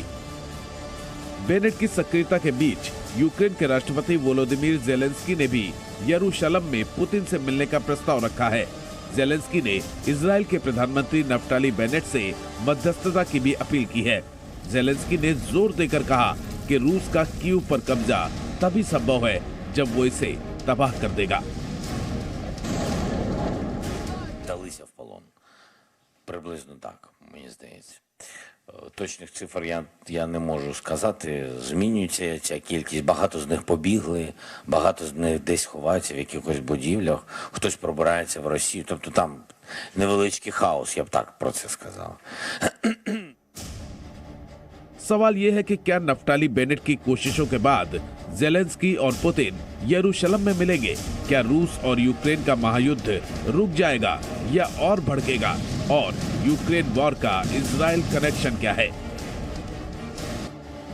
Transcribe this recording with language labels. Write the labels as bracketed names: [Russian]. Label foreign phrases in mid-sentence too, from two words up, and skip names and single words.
[Hindi] बेनेट की सक्रियता के बीच यूक्रेन के राष्ट्रपति वोलोदिमीर ज़ेलेंस्की ने भी यरूशलेम में पुतिन से मिलने का प्रस्ताव रखा है। ज़ेलेंस्की ने इजराइल के प्रधानमंत्री नफ्ताली बेनेट से मध्यस्थता की भी अपील की है। ज़ेलेंस्की ने जोर देकर कहा कि रूस का कीव पर कब्जा तभी संभव है जब वो इसे तबाह कर देगा। [Ukrainian] Вдалися в полон. Приблизно так, мені здається. Точних цифр я не можу сказати. Змінюється ця кількість. Багато з них побігли, багато з них десь ховаються в якихось будівлях, хтось пробирається в Росію. Тобто там невеличкий хаос, я б так про це сказав. [Hindi] सवाल यह है कि क्या नफ्ताली बेनेट की कोशिशों के बाद ज़ेलेंस्की और पुतिन यरूशलेम में मिलेंगे? क्या रूस और यूक्रेन का महायुद्ध रुक जाएगा या और भड़केगा? और यूक्रेन वॉर का इजराइल कनेक्शन क्या है?